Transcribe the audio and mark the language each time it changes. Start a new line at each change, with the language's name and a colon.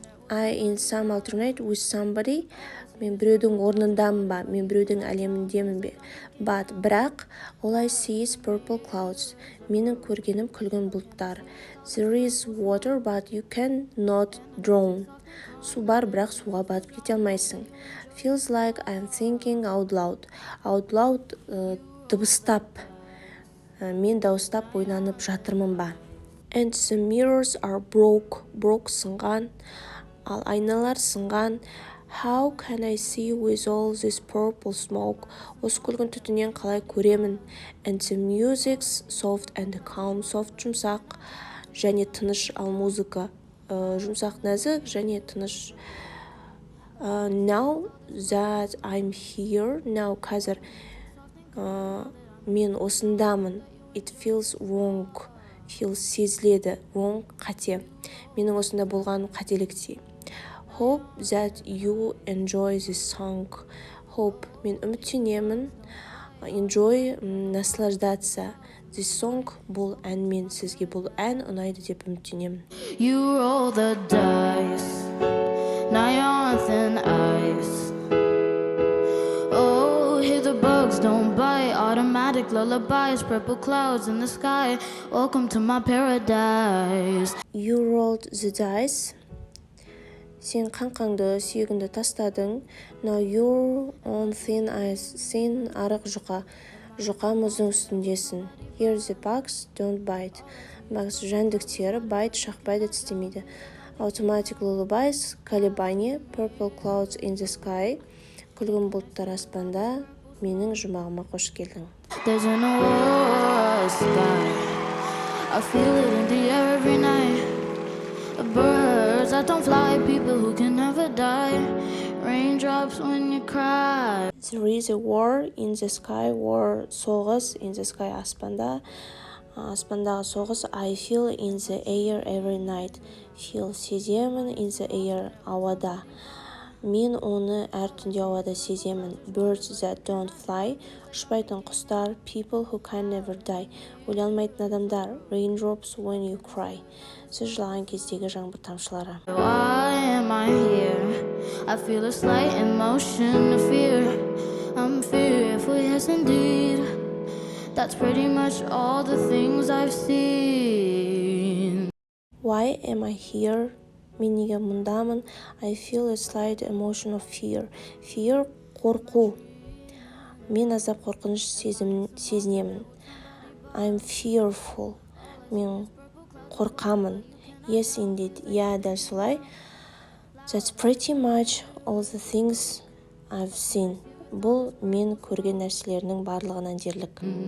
English: I in some alternate with somebody.
Kazakh: Мен біреудің орнындамын ба, мен біреудің әлеміндемін бе?
English: But, бірақ, all I see is purple clouds.
Kazakh: Менің көргенім күлгін бұлттар.
English: There is water, but you cannot drown.
Kazakh: Су бар, бірақ суға батып кете алмайсың.
English: Feels like I'm thinking out loud. Out loud
Kazakh: дыбыстап, мен дауыстап ойланып жатырмын ба.
English: And the mirrors are broke.
Kazakh: Broke сынған, ал айналар сынған.
English: How can I see with all this purple smoke?
Kazakh: Осы күлгін түтінен қалай көремін?
English: And the music's soft and calm.
Kazakh: Soft жұмсақ және тыныш, ал музыка жұмсақ нәзік және тыныш.
English: Now that I'm here, now
Kazakh: қазір мен осындамын.
English: It feels wrong.
Kazakh: Feels сезіледі. Wrong қате. Менің осында болғаным қателіктей.
English: Hope that you enjoy this song.
Kazakh: Hope, мен үміттенемін.
Russian: Enjoy, наслаждаться.
Kazakh: This song, бұл ән, мен сізге бұл ән ұнайды деп үміттенемін.
English: You roll the dice, now you're on thin ice. Oh, hear the bugs don't bite, automatic lullabies, purple clouds in the sky. Welcome to my paradise. You rolled the dice.
Kazakh: Сен қаңқаңды, сүйегінді тастадың.
English: Now you're on thin ice.
Kazakh: Сен арық жұқа. Жұқа мұздың үстіндесің.
English: Here the bugs don't bite.
Kazakh: Bugs жәндіктері, bite шақпайды, тістемейді.
English: Automatic lullabies,
Russian: колебание,
English: purple clouds in the sky.
Kazakh: Күлгін бұлттар аспанда, менің жұмағыма қош келдің.
English: There's an aurora sky, I feel it in the air every night. Birds that don't fly, people who can never die. Raindrops when you cry. There is a war in the sky, war
Kazakh: соғыс
English: in the sky
Kazakh: аспанда. Аспандағы соғыс.
English: I feel in the air every night. Feel
Kazakh: сеземін
English: in the air
Kazakh: ауада. Мен оны әр түнде ауада сеземін.
English: Birds that don't fly,
Kazakh: ұшпайтын құстар.
English: People who can never die,
Kazakh: өле алмайтын адамдар.
English: Raindrops when you cry,
Kazakh: сіз жылаған кездегі жаңбыр тамшылары.
English: Why am I here? I feel a slight emotion of fear. I'm fearful, yes indeed. That's pretty much all the things I've seen. Why am I here?
Kazakh: Мен неге мұндамын?
English: I feel a slight emotion of fear.
Kazakh: Fear – қорқу. Мен азап қорқыныш сезінемін.
English: I'm fearful.
Kazakh: Мен қорқамын.
English: Yes, indeed.
Kazakh: Дәл солай.
English: That's pretty much all the things I've seen.
Kazakh: Бұл мен көрген нәрселерінің барлығынан дерлік.